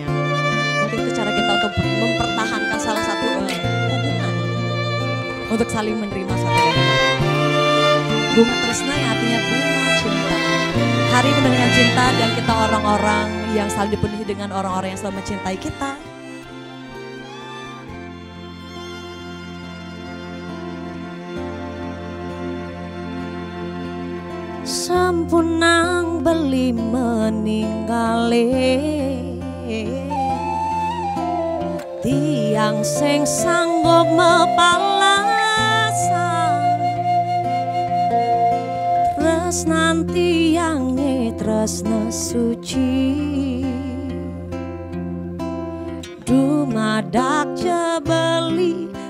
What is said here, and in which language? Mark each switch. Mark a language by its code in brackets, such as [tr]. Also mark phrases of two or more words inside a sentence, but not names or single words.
[id] Mungkin itu cara kita untuk mempertahankan salah satu hubungan untuk saling menerima satu dan lain. Bunga Tresna yang artinya bunga cinta. Hari ini dengan cinta dan kita orang-orang yang selalu dipenuhi dengan orang-orang yang selalu mencintai kita. [ban] Sampunang beli meninggali tiang sing sanggup mepalasan tresnanti yang tresna suci dumadak jebeli